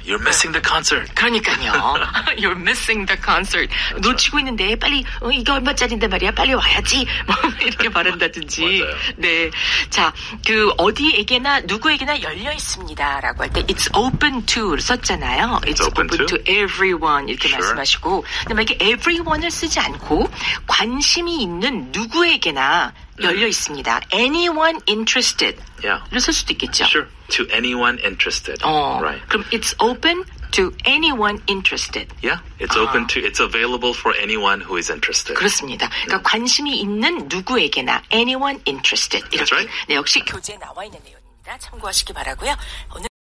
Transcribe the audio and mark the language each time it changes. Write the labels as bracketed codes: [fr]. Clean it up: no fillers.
[en] You're missing the concert. [ko] 그러니까요. [en] You're missing the concert. That's [ko] 놓치고 있는데 빨리 이게 얼마짜리인데 말이야. 빨리 와야지. 뭐 이렇게 말한다든지. 맞아요. 네. 자, 그 어디에게나 누구에게나 열려 있습니다라고 할 때 [en] it's open to [ko] 를 썼잖아요. [en] It's open to everyone 이렇게 Sure. [ko] 말씀하시고 근데 이게 everyone을 쓰지 않고 관심이 있는 누구에게나 열려 있습니다. [en] Anyone interested. Yeah. [ko] 를 쓸 수도 있겠죠. [en] Sure. To anyone interested. Right. 그럼 it's open to anyone interested. Yeah. It's open to, it's available for anyone who is interested. [ko] 그렇습니다. 그러니까 관심이 있는 누구에게나 [en] anyone interested. [ko] 이렇게. [en] That's right. [ko] 네, 역시 교재에 나와 있는 내용입니다. 참고하시기 바라고요. 오늘